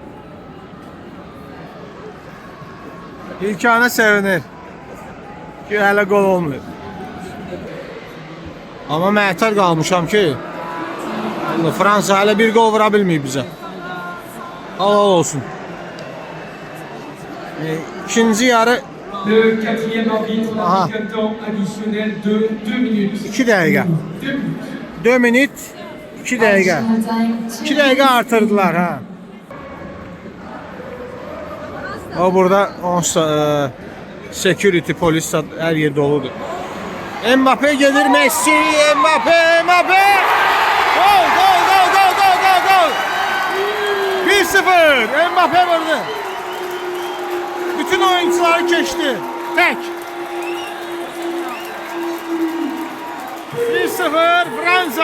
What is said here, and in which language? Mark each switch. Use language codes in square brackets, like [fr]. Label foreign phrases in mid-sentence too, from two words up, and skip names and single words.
[az] İlkanə sevinir ki, hələ gol olmuyor. Amma məhtər qalmışam ki, Fransa hələ bir gol vura bilməyib bizə. Halal olsun. İkinci yarı [fr] Le quatrième arbitre marque un temps additionnel de 2 minutes. [az] 2 dəqiqə. 2 minut 2 dəqiqə. 2 dəqiqə artırdılar ha. O burada security polis hər yer doludur. Mbappe gedir, Messi, Mbappe. Gol. 1-0. Mbappe vurdu. Bütün oyuncuları keçdi. Tek. 1-0 Fransa.